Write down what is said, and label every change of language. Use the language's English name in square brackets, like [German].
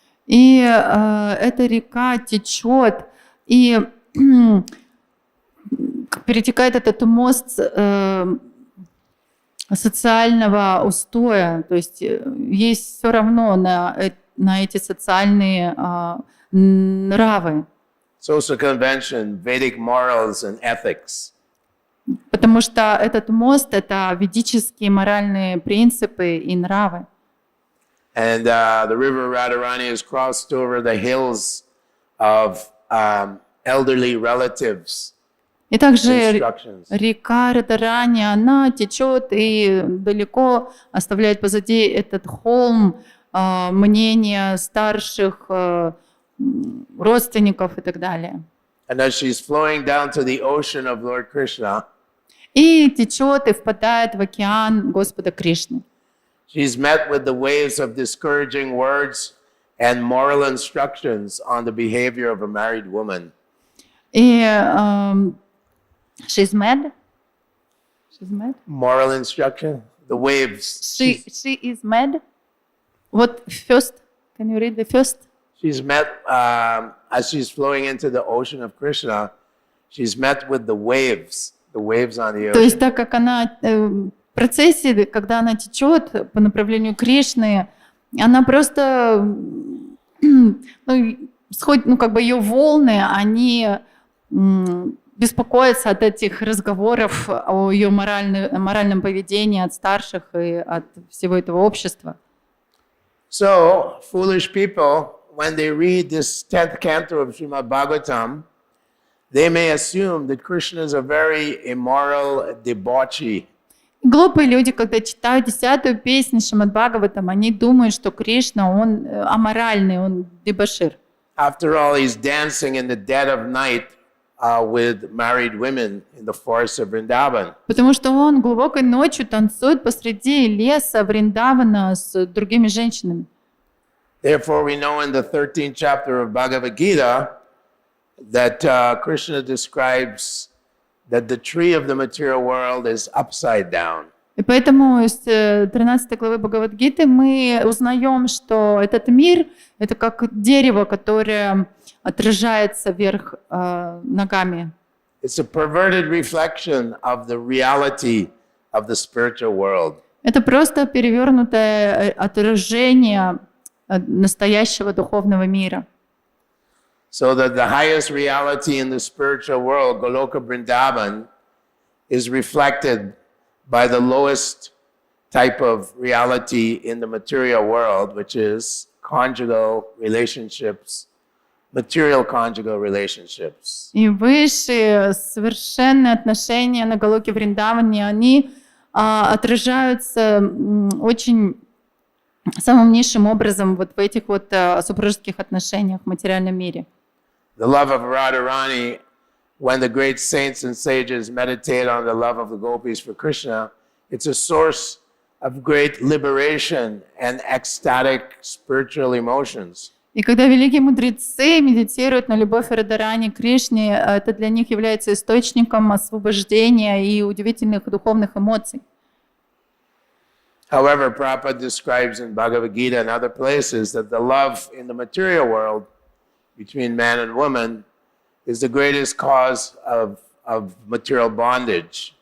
[Russian] И эта река течет и перетекает этот мост социального устоя, то есть есть все равно на эти социальные нравы. [English] Social convention, Vedic morals and ethics. [Russian] Потому что этот мост — это ведические моральные принципы и нравы. [English] And the river Radharani has crossed over the hills of elderly relatives. [Russian] И также река Радharani, она течет и далеко оставляет позади этот холм мнения старших родственников и так далее. [English] And as she's flowing down to the ocean of Lord Krishna, [Russian] и течет и впадает в океан Господа Кришны. [English] She's met with the waves of discouraging words and moral instructions on the behavior of a married woman. [Russian] И [English] she's mad. She's mad. Moral instruction, the waves. She is mad. What first? Can you read the first? She's met, as she's flowing into the ocean of Krishna, she's met with the waves on the [Russian] То есть [English] ocean. [Russian] так как она в процессе, когда она течет по направлению Кришны, она просто, как бы ее волны, они беспокоятся от этих разговоров о ее моральном поведении от старших и от всего этого общества. [English] So, foolish people, when they read this 10th canto of Śrīmad-Bhāgavatam, they may assume that Krishna is a very immoral debauchee. [Russian] Глупые люди, когда читают 10-ю песню Śrīmad-Bhāgavatam, они думают, что Кришна, он аморальный, он дебошир. [English] After all, he's dancing in the dead of night with married women in the forests of Vrindavan. [Russian] Потому что он глубокой ночью танцует посреди леса Вриндавана с другими женщинами. [English] Therefore, we know in the 13th chapter of Bhagavad Gita that Krishna describes that the tree of the material world is upside down. [Russian] И поэтому из 13 главы Бхагавад-гиты мы узнаем, что этот мир — это как дерево, которое отражается вверх ногами. [English] It's a perverted reflection of the reality of the spiritual world. [Russian] Это просто перевернутое отражение настоящего духовного мира. [English] So that the highest reality in the spiritual world, Goloka Vrindavan, is reflected by the lowest type of reality in the material world, which is conjugal relationships, material conjugal relationships. [Russian] И высшие совершенные отношения на Галоке Вриндаване, они отражаются очень самым низшим образом вот в этих вот супружеских отношениях в материальном мире. [English] The love of Radharani, when the great saints and sages meditate on the love of the gopis for Krishna, it's a source of great liberation and ecstatic spiritual emotions. [Russian] И когда великие мудрецы медитируют на любовь Радхарани к Кришне, это для них является источником освобождения и удивительных духовных эмоций. [English] However, Prabhupada describes in Bhagavad Gita and other places that the love in the material world between man and woman is the greatest cause of material bondage.